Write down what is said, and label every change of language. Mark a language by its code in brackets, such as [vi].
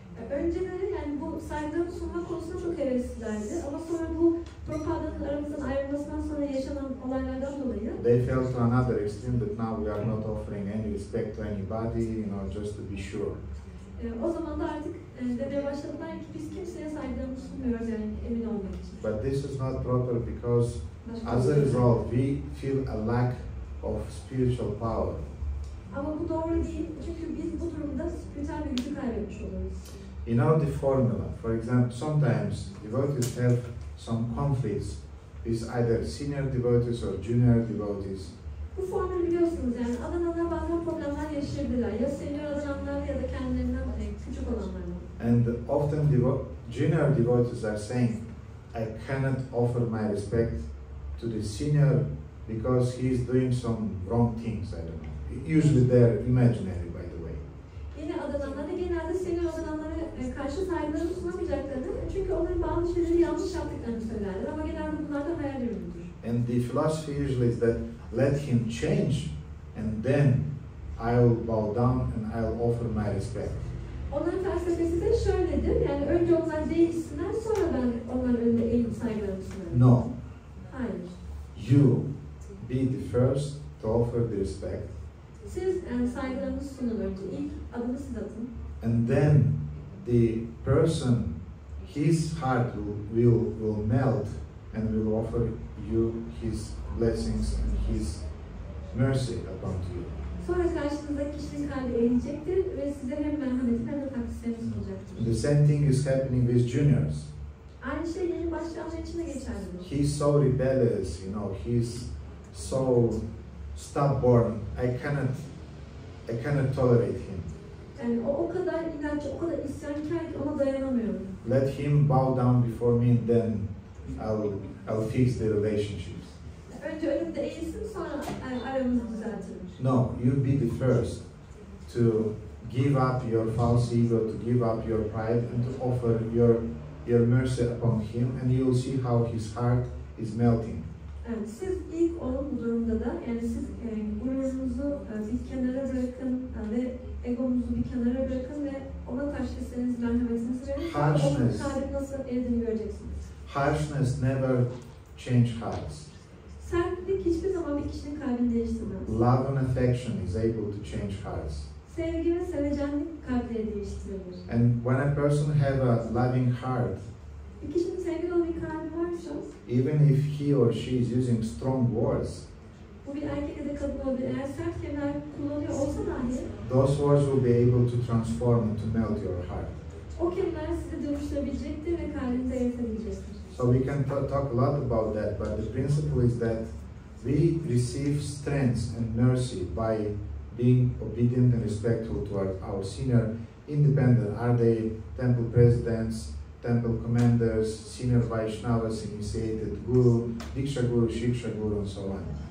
[tr] Önceleri bu saygılarını sunma konusunda çok heveslilerdi. Ama sonra bu Prabhupāda'nın aramızdan ayrılmasından sonra yaşanan olaylardan dolayı [en] they fell to another extreme that now we are not offering any respect to anybody, just to be sure. [tr] o zaman da artık demeye başladılar ki biz kimseye saygılarını sunmuyoruz yani emin olmak için. [en] But this is not proper because as a result we feel a lack of spiritual power. [tr] Ama bu doğru değil çünkü biz bu durumda spiritüel bir gücü kaybetmiş oluruz. [en] You know the formula. For example, sometimes devotees have some conflicts with either senior devotees or junior devotees. [tr] Bu formülü biliyorsunuz yani adananlar bazen problemler yaşayabilirler. Ya senior adananlarla ya da kendilerinden küçük olanlarla. [en] And often junior devotees are saying, I cannot offer my respect to the senior because he is doing some wrong things, I don't know. Usually they're imaginary, by the way. [tr] Yeni adananlar da genelde senior adananlara karşı saygılarını sunamayacaklarını çünkü onların bazı şeyleri yanlış yaptıklarını söylerler ama genelde bunlar da hayal ürünüdür. [en] And the philosophy usually is that let him change and then I'll bow down and I'll offer my respect. [tr] Onların felsefesi de şöyledir, yani önce onlar değişsinler, sonra ben onların önünde eğilip saygılarımı sunarım. [en] No. [tr] Hayır. [en] You be the first to offer the respect. [tr] Siz saygılarınızı sunun önce, ilk adımı siz atın. [en] And then the person, his heart will melt and will offer you his blessings and his mercy upon you. [tr] Sonra karşınızdaki kişinin kalbi eğilecektir ve size hem merhametin hem de takdislerini sunacaktır. [en] The same thing is happening with juniors. [tr] Aynı şey yeni başlayanlar için de geçerlidir. [en] He's so rebellious, he's so stubborn. I cannot tolerate him. [tr] Yani o kadar inatçı, o kadar isyankar ki ona dayanamıyorum. [en] Let him bow down before me, then I'll fix the relationships. [tr] Önce önümde eğilsin, sonra aramızı düzeltirim. [en] No, you be the first to give up your false ego, to give up your pride, and to offer your mercy upon him, and you will see how his heart is melting. [tr] Yani siz ilk olun bu durumda da, yani siz gururunuzu bir kenara bırakın ve egomuzu bir kenara bırakın ve ona karşı istediğiniz merhametinizi verin. Onun kalbi nasıl erdiğini göreceksiniz. [en] Harshness never change hearts. [tr] Sertlik hiçbir zaman bir kişinin kalbini değiştirmez. [en] Love and affection is able to change hearts. [tr] Sevgi ve sevecenlik kalpleri değiştirebilir. [en] And when a person have a loving heart, [tr] bir kişinin sevgi dolu bir kalbi varsa, [en] even if he or she is using strong words, [tr] bu bir erkek ya da kadın olabilir. Eğer sert kelimeler kullanıyor olsa dahi, [en] those words will be able to transform and to melt your heart. [tr] O kelimeler sizi dönüştürebilecektir ve kalbinizi eritebilecektir. [en] So we can talk a lot about that, but the principle is that we receive strength and mercy by being obedient and respectful to our senior, independent. Are they temple presidents, temple commanders, senior Vaishnavas, initiated guru, Diksha guru, Shiksha guru, and so on.